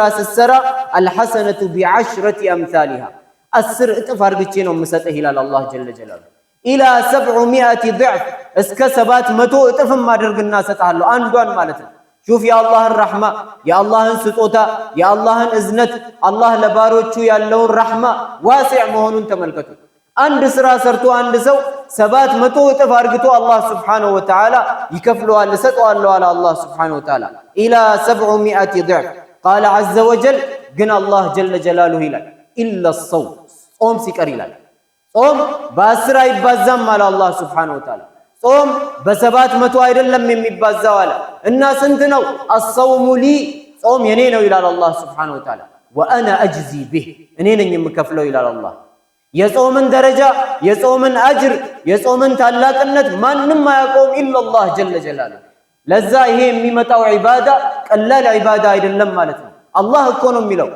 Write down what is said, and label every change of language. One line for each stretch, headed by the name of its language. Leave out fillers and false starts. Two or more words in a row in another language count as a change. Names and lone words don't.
Amharic: ስትሰራ
Arabic: الحسنة بعشر أمثالها
Amharic: 10 እጥፍ አርግቼ ነው የምሰጥህ ይላል አላህ
Arabic: جل جلاله። إلى 700 ضعف
Amharic: እስከ 700 እጥፍም አድርግና ሰጣለሁ አንዷን ማለት ነው። ሹፍ የአላህን ረሕማ የአላህን ስጦታ የአላህን እዝነት አላህ ለባሮቹ ያለውን ረሕማ ዋሲዕ መሆኑን ተመልከቱ። አንድ ስራ ሰርቶ አንድ ሰው 700 እጥፍ አርግቶ አላህ Subhanahu
Arabic: وتعالى
Amharic: ይከፍለዋል ሰጠዋለሁ አለ አላህ
Arabic: سبحانه وتعالى إلى 700 ضعف قال عز وجل
Amharic: ግን አላህ
Arabic: جل جلاله
Amharic: ይላል
Arabic: إلا الصوم
Amharic: ጾም ሲቀር ይላል ጾም በ10 አይባዛም አለ አላህ
Arabic: سبحانه وتعالى
Amharic: ጾም በ700 አይደለም የሚባዛው አለ እና ስንት ነው
Arabic: الصوم لي
Amharic: ጾም የኔ ነው ይላል አላህ
Arabic: سبحانه وتعالى وانا اجزي به
Amharic: እኔ ነኝ የምከፍለው ይላል አላህ የጾምን ደረጃ የጾምን አጅር የጾምን ታላቅነት ማንንም አያውቀውም
Arabic: إلا الله جل جلاله
Amharic: ለዛ ይሄ የሚመጣው ዒባዳ ቀላል ዒባዳ አይደለም ማለት ነው አላህ እኮ ነው የሚለው